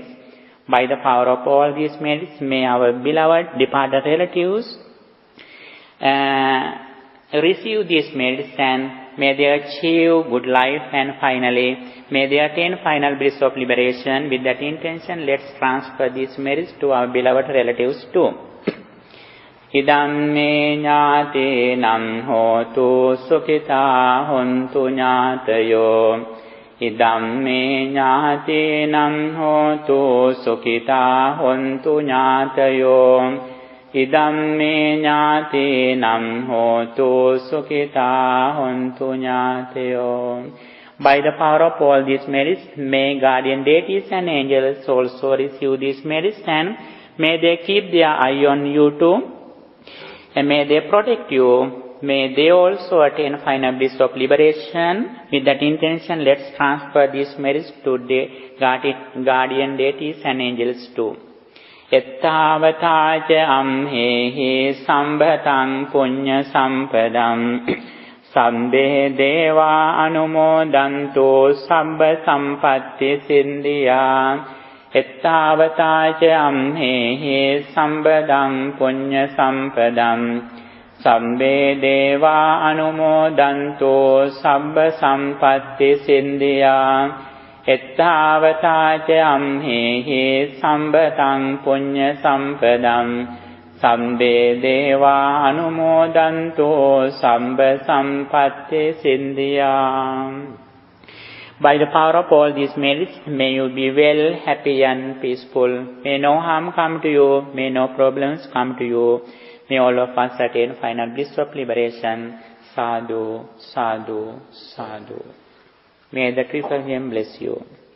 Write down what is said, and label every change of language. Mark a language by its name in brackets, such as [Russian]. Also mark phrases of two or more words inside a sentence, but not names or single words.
[English] By the power of all these merits, may our beloved departed relatives receive these merits, and may they achieve good life, and finally may they attain final bliss of liberation. With that intention, let's transfer these merits to our beloved relatives too. [Pali] Idam me ñātenam hotu sukhita hontu ñātayo. Idam me ñātenam hotu sukhita hontu ñātayo. Idam me ñātenam hotu sukhita hontu ñātayo. [English] By the power of all these merits, may guardian deities and angels also receive these merits, and may they keep their eye on you too. And may they protect you. May they also attain final bliss of liberation. With that intention, let's transfer these merits to the guardian deities and angels too. [Pali] Ettavata ca amhehi sambhatam punya sampadam sabbe deva anumodanto sabba sampatti sindhya. Ettavata ca amhehi sambhadam punya sampadam Sabbe deva anumodanto sabba sampatti sindhya ettavataca amhehi sambatang punya sampadam sabbe deva anumodanto sabba sampatti sindhya. [English] By the power of all these merits, may you be well, happy and peaceful. May no harm come to you, may no problems come to you. May all of us attain final bliss of liberation. Sadhu, sadhu, sadhu. May the triple flame bless you.